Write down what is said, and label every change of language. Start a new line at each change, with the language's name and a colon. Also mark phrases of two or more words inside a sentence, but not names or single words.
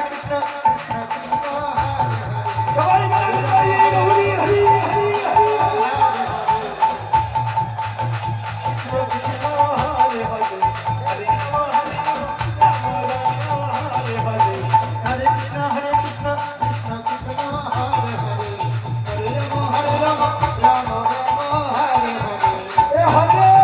Bangla: সবাই বলে নিতাই গৌরী
Sanskrit: হরি হরি হরি কৃষ্ণ হরে হরে হরে রাম রাম হরে হরে हरे कृष्ण, कृष्ण कृष्ण, हरे हरे, हरे राम, राम राम, हरे हरे. হরে